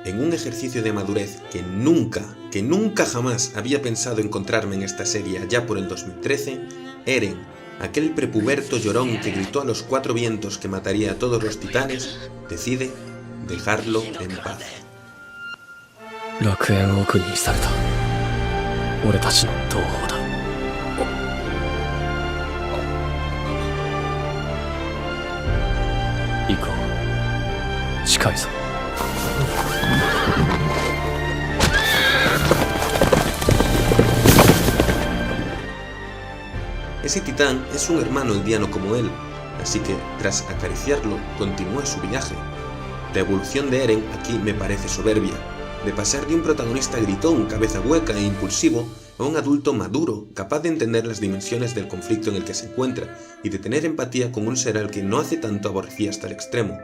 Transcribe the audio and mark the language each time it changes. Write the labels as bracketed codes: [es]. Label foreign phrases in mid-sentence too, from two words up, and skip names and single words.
[es] En un ejercicio de madurez que nunca jamás había pensado encontrarme en esta serie allá por el 2013, Eren, aquel prepuberto llorón que gritó a los cuatro vientos que mataría a todos los titanes, decide dejarlo en paz. [ja] 楽園奥に移された俺たちの同胞だ。行こう。近いぞ。 [es] Ese titán es un hermano eldiano como él, así que, tras acariciarlo, continúa su viaje. La evolución de Eren aquí me parece soberbia, de pasar de un protagonista gritón, cabeza hueca e impulsivo, a un adulto maduro, capaz de entender las dimensiones del conflicto en el que se encuentra y de tener empatía con un ser al que no hace tanto aborrecía hasta el extremo.